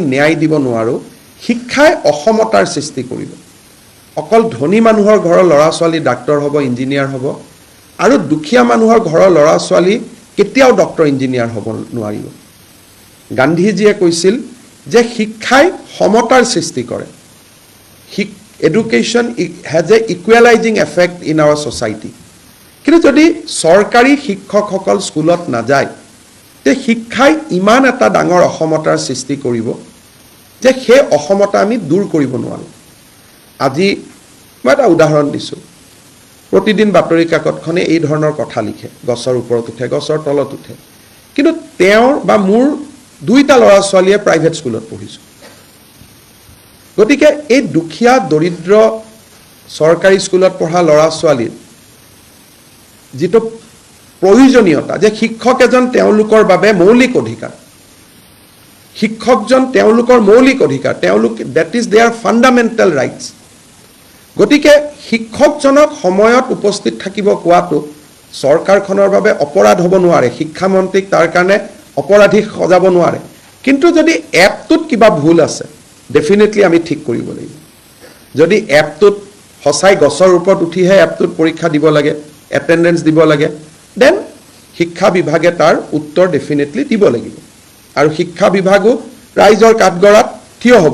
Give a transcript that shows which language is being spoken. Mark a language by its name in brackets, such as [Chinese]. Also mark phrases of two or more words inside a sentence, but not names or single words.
[Assamese] ন্যায় দিব নোৱাৰো শিক্ষাই অসমতাৰ সৃষ্টি কৰিব অকল ধনী মানুহৰ ঘৰৰ ল'ৰা ছোৱালী ডাক্তৰ হ'ব ইঞ্জিনিয়াৰ হ'ব আৰু দুখীয়া মানুহৰ ঘৰৰ ল'ৰা ছোৱালী কেতিয়াও ডক্টৰ ইঞ্জিনিয়াৰ হ'ব নোৱাৰিব গান্ধীজীয়ে কৈছিল যে শিক্ষাই সমতাৰ সৃষ্টি কৰে [English] education has a equalizing effect in our society [Assamese] কিন্তু যদি চৰকাৰী শিক্ষকসকল স্কুলত না যায় তে শিক্ষাই ইমান এটা ডাঙৰ অসমতাৰ সৃষ্টি কৰিব যে সেই অসমতা আমি দূৰ কৰিব নোৱাৰো আজি মই এটা উদাহৰণ দিছো প্ৰতিদিন বাতৰি কাকতখনে এই ধৰণৰ কথা লিখে গছৰ ওপৰত উঠে গছৰ তলত উঠে কিন্তু তেওঁৰ বা মোৰ দুইটা ল'ৰা ছোৱালীয়ে প্ৰাইভেট স্কুলত পঢ়িছো গতিকে এই দুখীয়া দৰিদ্ৰ চৰকাৰী স্কুলত পঢ়া ল'ৰা ছোৱালীৰ যেটো প্ৰয়োজনীয়তা যে শিক্ষক এজন তেওঁলোকৰ বাবে মৌলিক অধিকাৰ শিক্ষকজন তেওঁলোকৰ মৌলিক অধিকাৰ তেওঁলোক [English] that is their fundamental rights [Assamese] গতিকে শিক্ষকজনক সময়ত উপস্থিত থাকিব কোৱাটো চৰকাৰখনৰ বাবে অপৰাধ হ'ব নোৱাৰে শিক্ষা মন্ত্ৰীক তাৰ কাৰণে অপৰাধী সজাব নোৱাৰে কিন্তু যদি এপটোত কিবা ভুল আছে ডেফিনেটলি আমি ঠিক কৰিব লাগিব যদি এপটোত হসাই গছৰ ওপৰত উঠিহে এপটোত পৰীক্ষা দিব লাগে এটেন্ডেন্স দিব লাগে দেন শিক্ষা বিভাগে তাৰ উত্তৰ ডেফিনেটলি দিব লাগিব আৰু শিক্ষা বিভাগো ৰাইজৰ কাঠগড়াত থিয় হ'ব